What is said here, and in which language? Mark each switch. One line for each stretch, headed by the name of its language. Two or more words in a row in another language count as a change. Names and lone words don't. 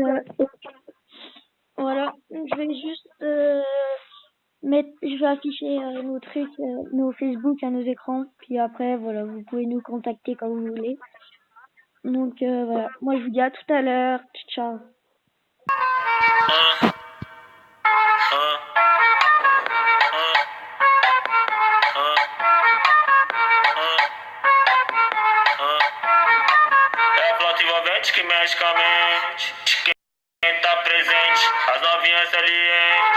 French: vas-y, arrête. voilà. Je vais juste je vais afficher nos trucs, nos Facebook à nos écrans. Puis après, voilà, vous pouvez nous contacter quand vous voulez. Donc, voilà. Moi, je vous dis à tout à l'heure. Ciao.
Portuguese: É a flauta envolvente que mexe com a mente. Quem tá presente, as novinhas salientes.